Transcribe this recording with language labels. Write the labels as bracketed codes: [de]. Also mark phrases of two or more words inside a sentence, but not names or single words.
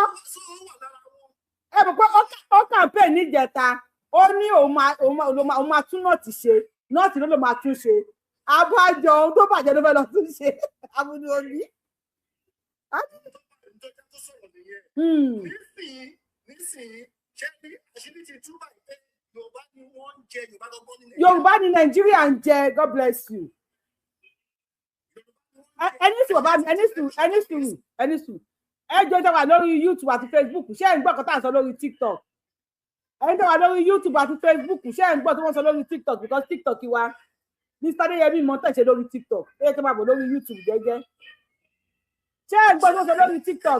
[yo] Ẹ mọ̀ pé ó campaign níjẹta ó ní òun máa tún nọ́ọ̀tì ṣe nọ́ọ̀tì ló máa tún ṣe abájọ ohun tó bàjẹ́ ló fẹ́ lọ tún ṣe Abudu Obi. Nísìnyí ṣé ní àṣírí ti tú báyìí pé Yorùbá ni wọ́n ń jẹ Yorùbá gbọ́gbọ́ ní Nàìjíríà. Yorùbá ni Nàìjíríà ń jẹ. [en] God bless you. [yo] Ẹni sùn bàbá mi ẹni sùn ẹ jọ ìjọba lórí YouTube àti Facebook ṣé ẹ ń gbọ́ kọ́tà sọ lórí TikTok ẹ ń jọba lórí YouTube àti Facebook ṣé ẹ ń gbọ́ tí wọ́n sọ lórí TikTok because TikTok wa Mr. Adéyẹmí mọ́ tẹ̀sẹ̀ lórí TikTok ẹ tó máa bọ̀ lórí YouTube gẹ́gẹ́ ṣé ẹ ń gbọ́ tí wọ́n sọ lórí TikTok.